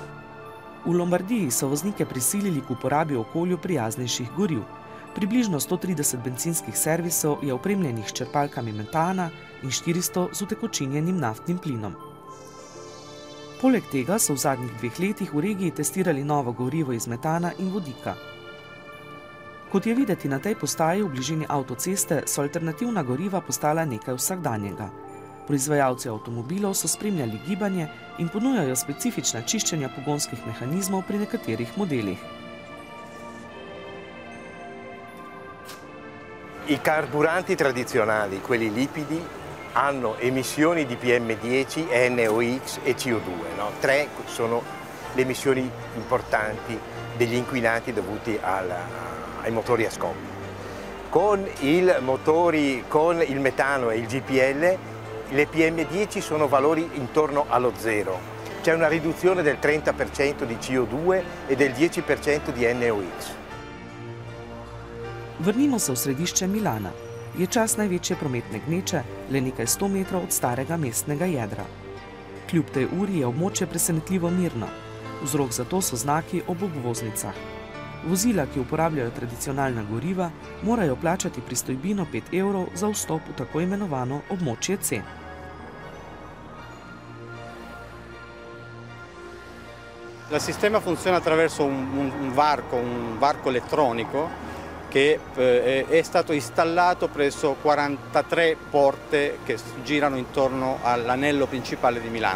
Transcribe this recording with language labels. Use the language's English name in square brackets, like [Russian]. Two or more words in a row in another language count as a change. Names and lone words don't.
[Slovenian] V Lombardiji so voznike prisilili k uporabi okolju prijaznejših goriv. Približno 130 bencinskih servisov je opremljenih s črpalkami metana in 400 z utekočinjenim naftnim plinom. Poleg tega so v zadnjih 2 letih v regiji testirali novo gorivo iz metana in vodika. Kot je videti na tej postaji v bližini avtoceste, so alternativna goriva postala nekaj vsakdanjega. Proizvajalci avtomobilov so spremljali gibanje in ponujajo specifična čiščenja pogonskih mehanizmov pri nekaterih modelih. [Italian] I carburanti tradizionali, quelli lipidi, hanno emissioni di PM10, NOx e CO2. No? 3 sono le emissioni importanti degli inquinanti dovuti ai motori a scoppio. Con il metano e il GPL le PM10 sono valori intorno allo zero. C'è una riduzione del 30% di CO2 e del 10% di NOx. [Slovenian] Vrnimo se v središče Milana. Je čas največje prometne gneče, le nekaj 100 metrov od starega mestnega jedra. Kljub tej uri je območje presenetljivo mirno. Vzrok za to so znaki ob obvoznicah. Vozila, ki uporabljajo tradicionalna goriva, morajo plačati pristojbino 5 € za vstop v tako imenovano območje C. [Italian] Il sistema funziona attraverso un varco elettronico che è stato installato presso 43 porte che girano intorno all'anello principale di Milano.